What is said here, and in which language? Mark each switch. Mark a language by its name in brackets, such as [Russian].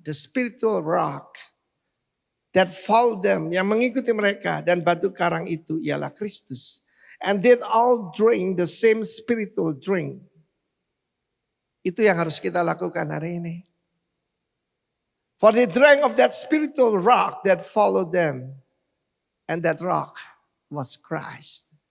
[English] The spiritual rock that followed them. [Indonesian] Yang mengikuti mereka. Dan batu karang itu ialah Kristus. [English] And they all drink the same spiritual drink. [Indonesian] Itu yang harus kita lakukan hari ini. [English] For they drank of that spiritual rock that followed them. And that rock was Christ.